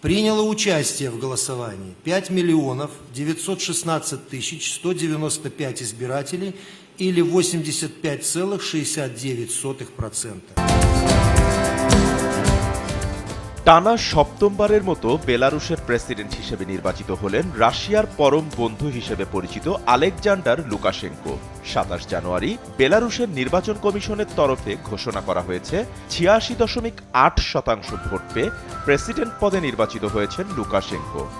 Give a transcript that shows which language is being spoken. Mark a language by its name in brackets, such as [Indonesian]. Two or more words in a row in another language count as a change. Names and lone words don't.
[Russian] Приняло участие в голосовании 5 миллионов 916 тысяч 195 избирателей или 85,69%. [Bangla] টানা সপ্তমবারের মতো বেলারুশের প্রেসিডেন্ট হিসেবে নির্বাচিত হলেন রাশিয়ার পরম বন্ধু হিসেবে পরিচিত আলেকজান্ডার লুকাশেঙ্কো। ২৭ জানুয়ারি বেলারুশের নির্বাচন কমিশনের তরফে ঘোষণা করা হয়েছে ৮৬.৮% ভোট পেয়ে প্রেসিডেন্ট পদে নির্বাচিত হয়েছেন লুকাশেঙ্কো।